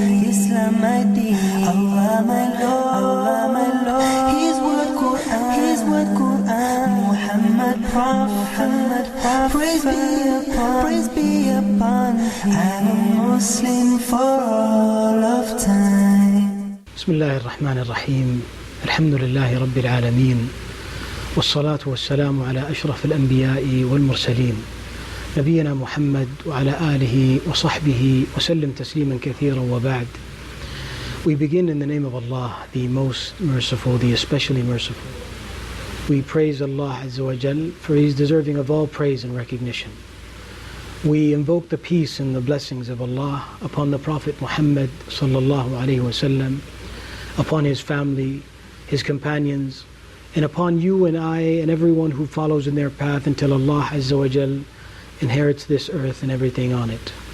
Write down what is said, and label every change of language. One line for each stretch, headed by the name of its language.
English: Islam my deen, Allah my Lord, His word Quran, Muhammad Prophet, praise be upon, I'm a Muslim for all of time.
Arabic: بسم الله الرحمن الرحيم. الحمد لله رب العالمين، والصلاة والسلام على أشرف الأنبياء والمرسلين نبينا محمد وعلى آله وصحبه وسلم تسليما كثيرا وبعد.
English: We begin in the name of Allah, the most merciful, the especially merciful. We praise Allah Azza wa Jal, for He is deserving of all praise and recognition. We invoke the peace and the blessings of Allah upon the Prophet Muhammad sallallahu alaihi wasallam, upon his family, his companions, and upon you and I and everyone who follows in their path until Allah Azza wa Jal inherits this earth and everything on it.